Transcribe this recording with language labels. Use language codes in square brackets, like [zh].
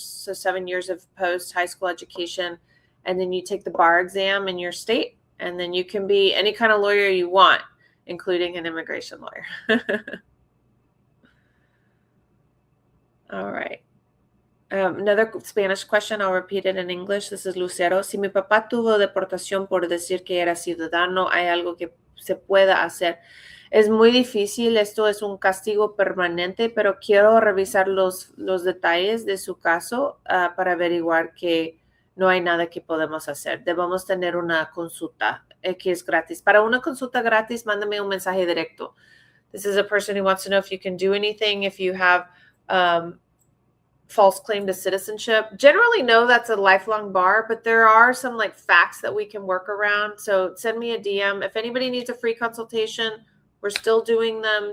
[en] So 7 years of post high school education. And then you take the bar exam in your state, and then you can be any kind of lawyer you want, including an immigration lawyer. All right. Another Spanish question, I'll repeat it in English. This is Lucero. [es] Si mi papá tuvo deportación por decir que era ciudadano, ¿hay algo que se pueda hacer? Es muy difícil, esto es un castigo permanente, pero quiero revisar los detalles de su caso para averiguar que no hay nada que podemos hacer. Debemos tener una consulta que es gratis. Para una consulta gratis, mándame un mensaje directo. [en] This is a person who wants to know if you can do anything, if you have false claim to citizenship. Generally, no, that's a lifelong bar, but there are some facts that we can work around. So send me a DM. If anybody needs a free consultation, we're still doing them.